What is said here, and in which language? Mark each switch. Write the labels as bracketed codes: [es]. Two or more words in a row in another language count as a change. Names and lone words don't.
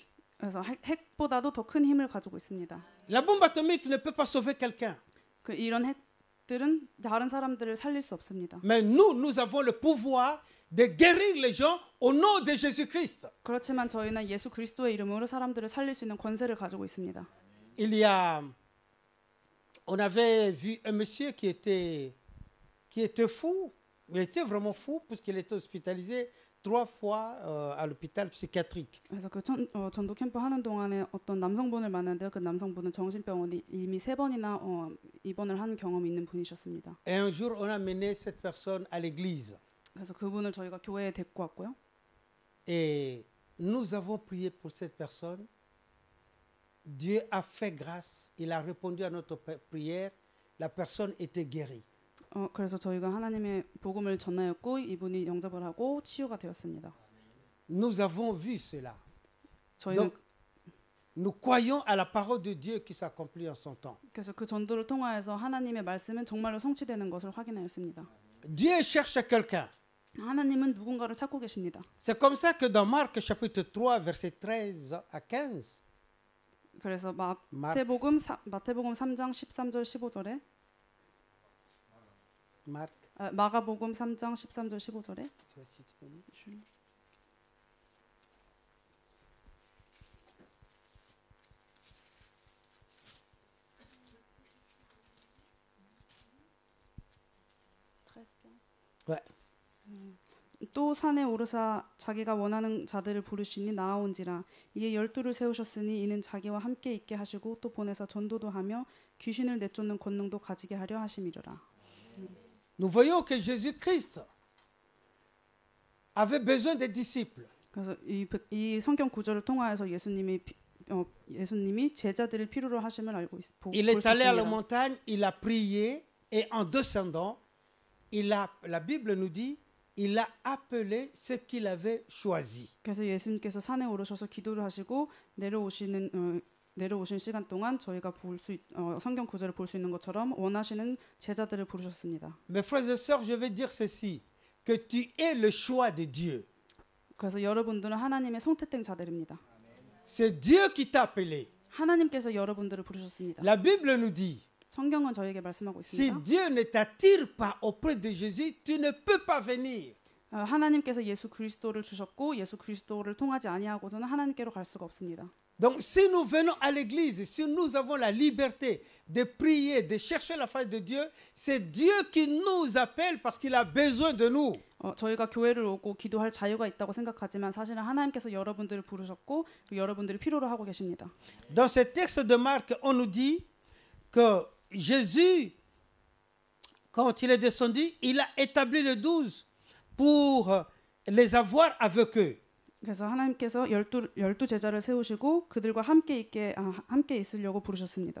[ko] 그래서 핵보다도 더 큰 힘을 가지고 있습니다. [fr] La bombe atomique ne peut pas sauver quelqu'un. [ko] 이런 핵들은 다른 사람들을 살릴 수 없습니다. [fr] Mais nous avons le pouvoir de guérir les gens au nom de Jésus-Christ. [ko] 그렇지만 저희는 예수 그리스도의 이름으로 사람들을 살릴 수 있는 권세를 가지고 있습니다. [fr] On avait vu un monsieur qui était fou. Il était vraiment fou puisqu'il était hospitalisé 3 fois à l'hôpital psychiatrique. [ko] 그래서 그 전도 캠프 하는 동안에 어떤 남성분을 만났는데요. 그 남성분은 정신병원에 이미 3번이나 입원을 한 경험이 있는 분이셨습니다. [fr] Et un jour, on a mené cette personne à l'église. [ko] 그래서 그분을 저희가 교회에 데리고 왔고요. [fr] Et nous avons prié pour cette personne. Dieu a fait grâce. Il a répondu à notre prière. La personne était guérie. [ko] 그래서 저희가 하나님의 복음을 전하였고 이분이 영접을 하고 치유가 되었습니다. [fr] Nous avons vu cela. [ko] 저희는 [fr] Donc, nous croyons à la parole de Dieu qui s'accomplit en son temps. [ko] 그래서 그 전도를 통하여서 하나님의 말씀은 정말로 성취되는 것을 확인하였습니다. [fr] Dieu cherche quelqu'un. [ko] 하나님은 누군가를 찾고 계십니다. [fr] C'est comme ça que dans Marc chapitre 3 verset 13 à 15. [ko] 그래서 마태복음 3장 13절 15절에 마가복음 3장 13절 15절에 [fr] Ouais. [ko] 또 산에 오르사 자기가 원하는 자들을 부르시니 나아온지라 이에 12를 세우셨으니 이는 자기와 함께 있게 하시고 또 보내서 전도도 하며 귀신을 내쫓는 권능도 가지게 하려 하심이로라. [fr] Nous voyons que Jésus-Christ avait besoin des disciples. [ko] 그래서 이 성경 구절을 통하여서 예수님이 제자들을 필요로 하심을 알고 있습니다. [fr] Il est allé à la montagne, il a prié et en descendant, la Bible nous dit, il a appelé ceux qu'il avait choisis. [ko] 그래서 예수님께서 산에 오르셔서 기도를 하시고 내려오신 시간 동안 저희가 성경 구절을 볼 수 있는 것처럼 원하시는 제자들을 부르셨습니다. [fr] Mes frères et sœurs, je vais dire ceci, que tu es le choix de Dieu. [ko] 그래서 여러분들은 하나님의 선택된 자들입니다. [fr] C'est Dieu qui t'a appelé. [ko] 하나님께서 여러분들을 부르셨습니다. [fr] La Bible nous dit, [ko] 성경은 저에게 말씀하고 [fr] si [ko] 있습니다. [fr] Dieu ne t'attire pas auprès de Jésus, tu ne peux pas venir. [ko] 하나님께서 예수 그리스도를 주셨고 예수 그리스도를 통하지 아니하고서는 하나님께로 갈 수가 없습니다. [fr] Donc, si nous venons à l'église, si nous avons la liberté de prier, de chercher la face de Dieu, c'est Dieu qui nous appelle parce qu'il a besoin de nous. [ko] 저희가 교회를 오고 기도할 자유가 있다고 생각하지만 사실은 하나님께서 여러분들을 부르셨고 여러분들이 필요로 하고 계십니다. [fr] Dans ce texte de Marc, on nous dit que Jésus, quand il est descendu, il a établi les 12 pour les avoir avec eux. [ko] 그래서 하나님께서 열두 제자를 세우시고 그들과 함께 있으려고 부르셨습니다.